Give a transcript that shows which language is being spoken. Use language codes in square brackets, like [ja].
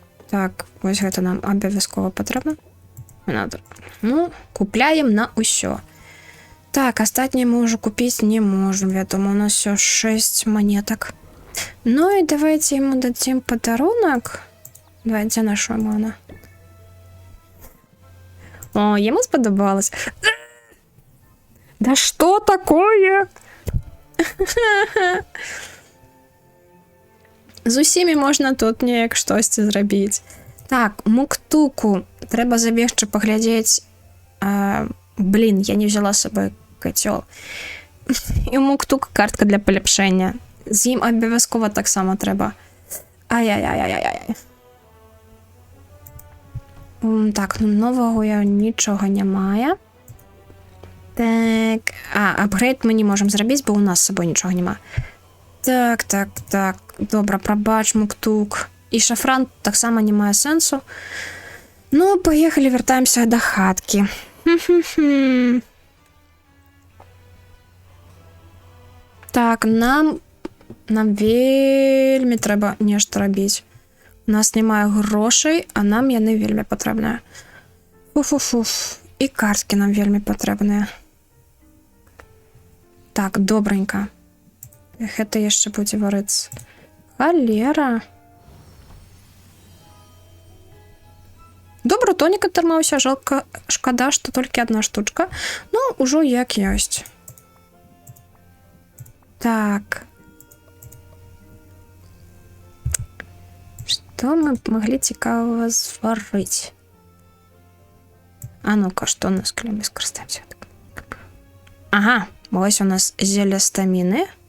[be] Так, вось гэта нам абавязкова патрэбна. Ну, купляем на ўсё. [ru] Так, астатнее мы уже купить не можем. Вядома, у нас все 6 монеток. Ну и давайте ему дадим подарунок. Давайте нашу ему. О, ему сподобалось. Да что такое? [be] З усімі можна тут неяк штосьці зрабіць. Так, Муктуку. Трэба забегчы паглядзець. Блин, я не взяла с собой котел. [uk] І Муктук картка для поліпшення. З ім обов'язково так само треба. Ай-яй-яй-яй-яй. Так, ну нового я нічого немає. Так, [be] апгрейд мы не можам зрабіць, бо ў нас з сабой нічога няма. Так. Добра, прабач, Муктук. І шафран таксама не мае сэнсу. Ну, паехалі, вяртаемся да хаткі. Так, нам вельмі трэба нешта рабіць. У нас [uk] немає грошей, [be] а нам яны вельмі патрэбныя. Фу-фу-фу. І карткі нам вельмі патрэбныя. Так, добренька. Гэта яшчэ будзе варыцца. Халера. Добра, тонік атрымаўся, жалка, шкада, што толькі одна штучка. Ну, ужо як ёсць. Так. Што мы маглі цікавага зварыць? А ну-ка, што у нас, калі мы скарыстаемся? Ага, вось у нас зелля стаміны.